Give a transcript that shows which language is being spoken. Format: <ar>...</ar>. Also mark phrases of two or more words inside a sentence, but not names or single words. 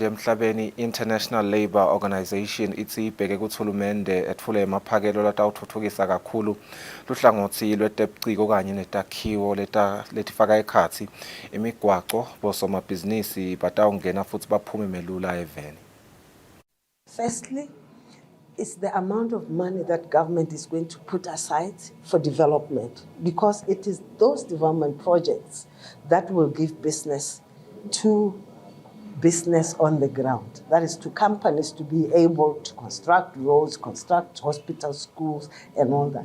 <ss>emhlabeni International Labour Organization ithi ibheke kuthulumende etfule emaphakelo latawutfutfukisa kakhulu luhlangothi lwetebuciko kanye netakhiwo letifaka ekhatsi imigwaco bosomabhizinisi batawungena futhi baphume melula eveni.</ss> <en>Firstly, it's the amount of money that government is going to put aside for development, because it is those development projects that will give business on the ground. That is, to companies to be able to construct roads, construct hospitals, schools, and all that.</en>